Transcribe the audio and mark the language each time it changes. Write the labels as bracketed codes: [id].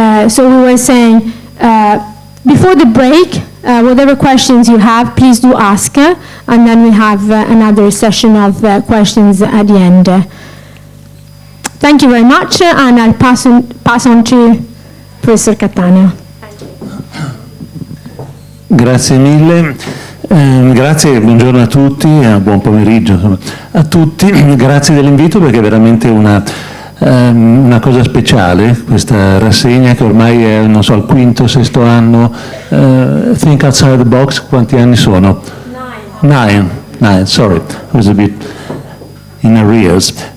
[en] So we were saying, before the break, whatever questions you have, please do ask, and then we have another session of questions at the end. Thank you very much, and I'll pass on to Professor Cattaneo. [it] Grazie mille. Grazie, buongiorno a tutti, buon pomeriggio insomma, a tutti, grazie dell'invito perché è veramente una cosa speciale questa rassegna che ormai è, non so, al 5º, 6º anno. Think Outside the Box, quanti anni sono? [en] 9, sorry, I was a bit in arrears.